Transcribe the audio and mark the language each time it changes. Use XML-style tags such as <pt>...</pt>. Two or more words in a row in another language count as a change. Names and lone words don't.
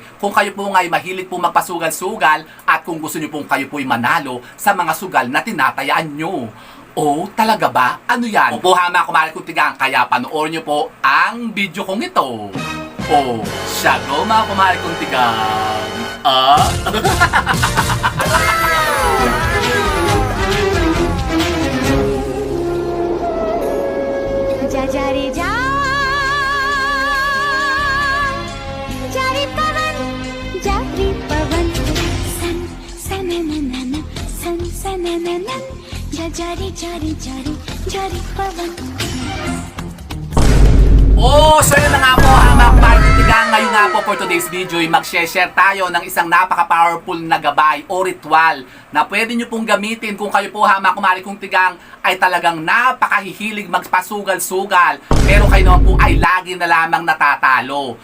<tl>Kung kayo po nga'y mahilig po magpasugal-sugal at kung gusto nyo pong kayo po'y manalo sa mga sugal na tinatayaan nyo. Oh, talaga ba? Ano yan? Opo ha mga kumain kong tigang, kaya panoorin nyo po ang video kong ito. Oh, siya go mga kumain kong tigang. Ah?</tl> <hi>जा रे जा जा रे पवन सन सनननन सन सनननन जा रे पवन.</hi> <tl>Oh, so yun na nga po ha mga kumain kong tigang. Ngayon nga po</tl> <en>for today's video</en> <tl>ay mag-share tayo ng isang napaka-powerful na gabay o ritual na pwede nyo pong gamitin kung kayo po ha mga kumain kong tigang ay talagang napakahihilig magpasugal-sugal pero kayo naman po ay lagi na lamang natatalo.</tl>